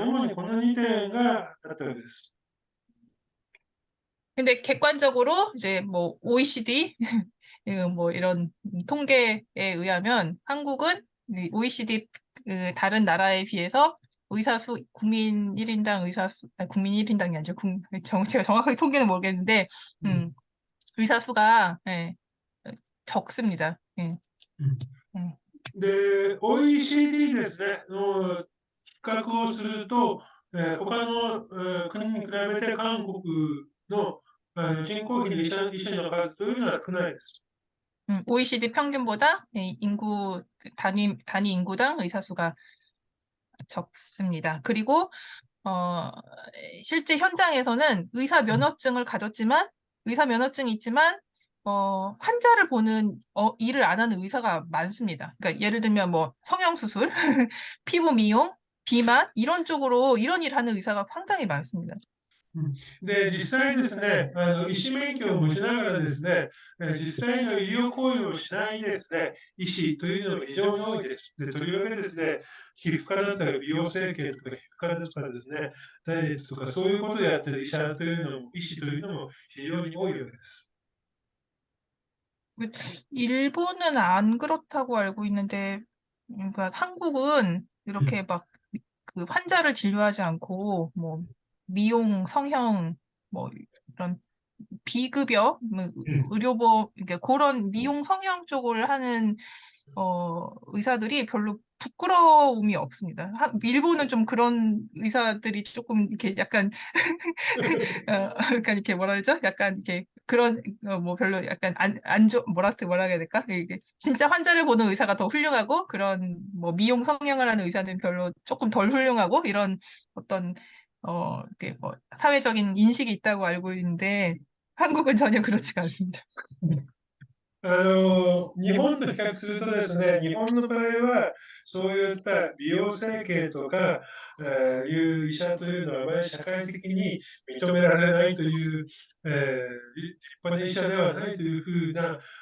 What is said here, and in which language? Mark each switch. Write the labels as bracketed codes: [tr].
[ja] 主にこの2点があったわけです。 [ko] 근데 객관적으로 이제 뭐 OECD 뭐 이런 통계에 의하면 한국은 OECD 다른 나라에 비해서 국민 1인당 국민 1인당이 아니죠. 제가 정확하게 통계는 모르겠는데, うん 음, 의사 수가 예, 적습니다. 예, うん、 예. [ja] で、OECD ですね、の比較をすると、他の、国に比べて韓国の人口比の医師の数というのは少ないです。 [ko] OECD 평균보다 단위 인구당 의사 수가 적습니다. 그리고 어, 실제 현장에서는 의사 면허증이 있지만, 환자를 보는, 일을 안 하는 의사가 많습니다. 그러니까 예를 들면 뭐 성형수술, 피부 미용, 비만, 이런 일 하는 의사가 상당히 많습니다. [ja] で、実際ですね、医師免許を持ちながらですね、実際の医療行為をしないですね、医師というのが非常に多いです。で、とりわけですね、皮膚科だったら美容整形とか皮膚科とかですね、ダイエットとかそういうことをやってる医師というのも非常に多いわけです。 [ko] 일본은 안 그렇다고 알고 있는데, 그러니까 한국은 うん、 이렇게 막 그 환자를 진료하지 않고, 뭐, 미용, 성형, 뭐, 이런 비급여, 뭐, うん、 그러니까 그런 미용 성형 쪽을 하는 의사들이 별로 부끄러움이 없습니다. 일본은 좀 그런 의사들이 조금 이렇게 약간 약간 이렇게 뭐라 그러죠? 약간 이렇게 그런 뭐 별로 약간 뭐라 해야 될까? 이게 진짜 환자를 보는 의사가 더 훌륭하고 그런 뭐 미용 성형을 하는 의사는 별로 조금 덜 훌륭하고 이런 어떤 이렇게 뭐 사회적인 인식이 있다고 알고 있는데 한국은 전혀 그렇지가 않습니다. [ja] 日本と比較するとですね、日本の場合は、そういった美容整形とか、いう医者というのは、あまり社会的に認められないという、立派な医者ではないというふうな